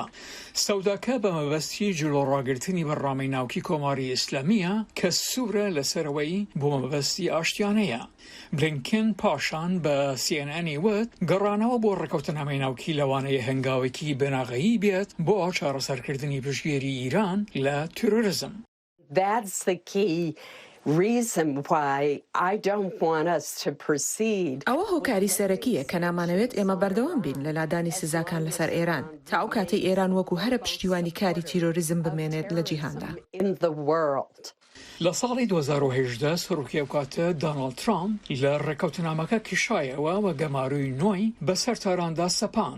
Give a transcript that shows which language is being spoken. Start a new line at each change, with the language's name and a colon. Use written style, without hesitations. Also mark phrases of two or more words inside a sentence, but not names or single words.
Central Kurdish: سەوداکە بە مەبەستی جلۆڕاگرتنی بەڕامەی ناوکی کۆماری ئیسلامیە کە سوورە لەسەرەوەی بۆ مەبەستی ئاشتیانەیە. بلینکن پاشان بە CNN وت گەڕانەوە بۆ ڕێکەوتنامەی ناوکی لەوانەیە هەنگاوێکی بەناغەیی بێت بۆ چارەسەرکردنی پشتگیری ئیران لە تروریزم.
English: That's the key reason why I don't want us to proceed.
Central Kurdish: ئەوە هۆکاری سەرەکیە کە نامانەوێت ئێمە بەردەوام بین لە لادانی سزاکان لەسەر ئێران تا ئەو کاتەی ئێران وەکو هەرە پشتیوانی کاری تیرۆریزم بمێنێت لە جیهاندا. لە ساڵی 2018 سەرۆکی ئەو کاتە دۆناڵد ترامپ لە ڕێکەوتنامەکە کیشایەوە و گەماروی نوۆی بەسەر تاراندا سەپان.